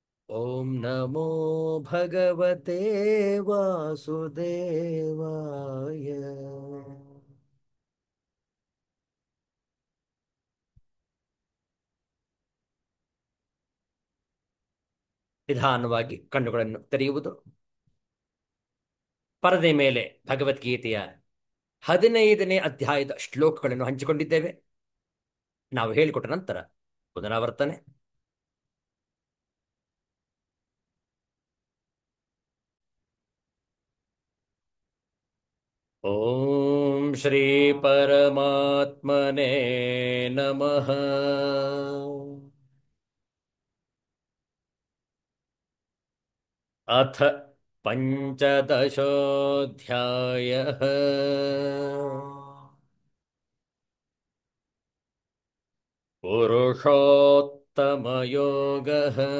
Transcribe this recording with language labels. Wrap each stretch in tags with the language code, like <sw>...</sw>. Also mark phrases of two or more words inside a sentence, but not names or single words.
<sa>ಓಂ ನಮೋ ಭಗವತೆ ವಾಸುದೇವಾಯ.</sa> <kn>ನಿಧಾನವಾಗಿ ಕಣ್ಣುಗಳನ್ನು ತೆರೆಯುವುದು. ಪರದೆ ಮೇಲೆ ಭಗವದ್ಗೀತೆಯ 15ನೇ ಅಧ್ಯಾಯದ ಶ್ಲೋಕಗಳನ್ನು ಹಂಚಿಕೊಂಡಿದ್ದೇವೆ. ನಾವು ಹೇಳಿಕೊಟ್ಟ ನಂತರ ಪುನರಾವರ್ತನೆ.</kn> <sa>ಓಂ ಶ್ರೀ ಪರಮಾತ್ಮನೇ ನಮಃ. ಅಥ ಪಂಚದಶೋऽಧ್ಯಾಯಃ. ಪುರುಷೋತ್ತಮಯೋಗಃ.</sa>